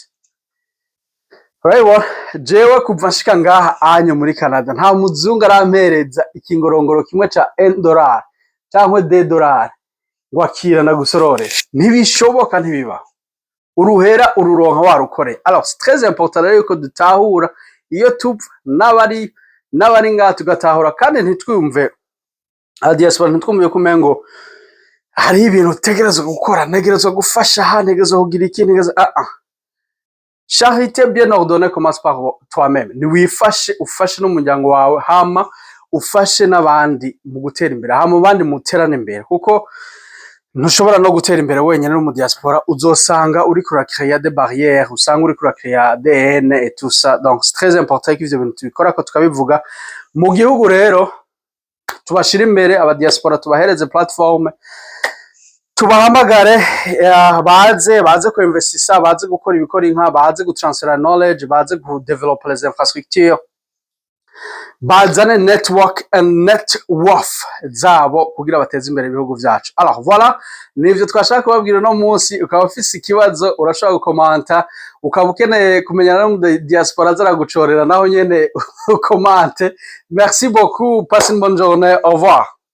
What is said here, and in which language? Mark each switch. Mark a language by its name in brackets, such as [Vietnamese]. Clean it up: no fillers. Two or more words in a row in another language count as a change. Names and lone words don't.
[Rundi] Urabibona, jewe kuva nshika ngaha anyo muri Canada nta muzungu arampereza ikingorongoro kimwe ca $1 cyangwa $2 ngo akira na gusororera. Ntibishoboka, ntibibaho. Uruhera ururonka warukore. [French] Alors c'est très important [Rundi] rero yuko dutahura iyo tupfa n'abari ngaha tugatahura, kandi ntitwumve diaspora, ntitwumve kumengo hari ibintu utegerezwa gukora, ntegerezwa gufasha, ntegerezwa kugira iki, [French] Charité bien ordonnée commence par toi-même. [Rundi] Niwifashe, ufashe n'umuryango wawe, hama ufashe n'abandi mu gutera imbere, hama abandi muterane imbere, kuko ntushobora no gutera imbere wenyine no mu diaspora. Uzosanga uri kura [French] créer des barrières, [Rundi] usanga uri kura [French] créer des haines et tout ça. Donc c'est très important [Rundi] ko ivyo bintu tubikora, ko tukabivuga mu gihugu. Rero tubashira imbere aba diaspora, tubahereze platform, tubahamagare, baze ku investissa, baze gukora ibikora inka, baze gutransfera knowledge, baze ku develop [French] les infrastructures, [Rundi] bazane [English] network and net worth [Rundi] zabo kugira bateze imbere ibihugu vyacu. [French] Alors voilà, [Rundi] nivyo twashaka kubabwira no munsi. Ukaba ufise ikibazo urashobora gukomanta, ukaba ukeneye kumenyana no diaspora zaragucorera naho nyene ukomante. [French] Merci beaucoup, passe une bonne journée, au revoir.